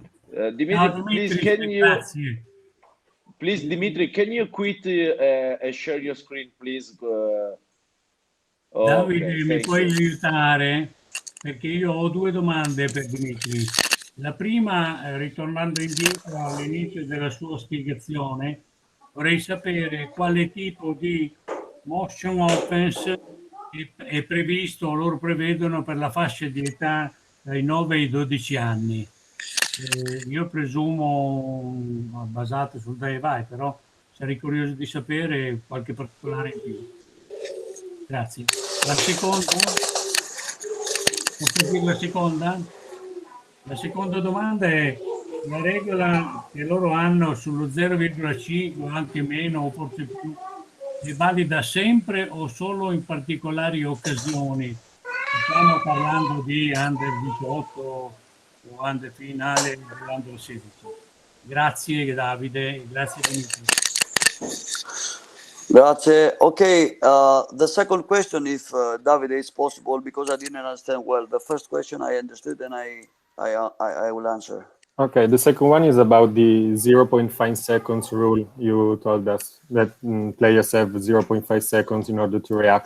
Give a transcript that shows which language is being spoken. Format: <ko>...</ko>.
<en>Dīmītrī, please, Dīmītrī, can you quit and share your screen, please?</en> <it>Davide, mi puoi aiutare? Perché io ho due domande per Dīmītrī. La prima, ritornando indietro all'inizio della sua spiegazione, vorrei sapere quale tipo di motion offense è previsto, loro prevedono per la fascia di età dai 9 ai 12 anni. Io presumo basato sul dai e vai, però sarei curioso di sapere qualche particolare in più. Grazie. La seconda, posso dire la seconda? La seconda domanda è la regola che loro hanno sullo 0,5 o anche meno o forse più, è valida sempre o solo in particolari occasioni? Stiamo parlando di under 18 o under finale under 16. Grazie Davide, grazie Dīmītrī. grazie.</it> <en>Okay, the second question, if Davide, is possible, because I didn't understand well. The first question I understood, and I will answer. Okay, the second one is about the 0.5 seconds rule. You told us that players have 0.5 seconds in order to react.</en>